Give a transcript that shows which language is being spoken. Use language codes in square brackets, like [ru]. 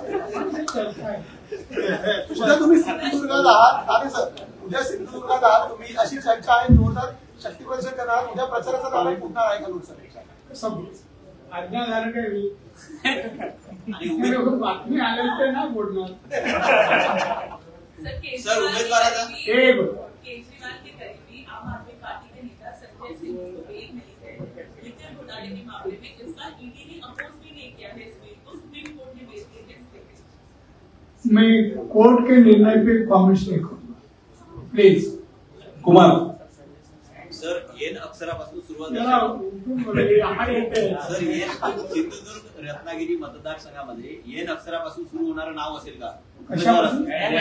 [mr] उद्या तुम्ही सिंधुदुर्गात आहात आणि सर उद्या सिंधुदुर्गात आहात तुम्ही, अशी चर्चा आहे. जोरदार शक्तीप्रदर्शन करणार, उद्या प्रचाराचा दावा फुटणार आहे का लोकसभेच्या? आज्ञाधारक आहे मी, बातमी आल्यानंतर ना बोलणार. सर उम्मीदवाराचा [hi] केजरीवाल के करीबी आम आदमी पार्टी के नेता संजय सिंह को बेल मिली है लिथियम घोटाले के मामले में. इसका ईडी ने अपोज भी नहीं किया है इस बिल को, सुप्रीम कोर्ट ने बेल दी है. मैं कोर्ट के निर्णय पे कॉमेंट्स नहीं करूंगा प्लीज. कुमार [mr] सर, येन अक्षरापासून सुरुवात सर, सिंधुदुर्ग रत्नागिरी मतदारसंघामध्ये येन अक्षरापासून सुरू होणारं नाव असेल का?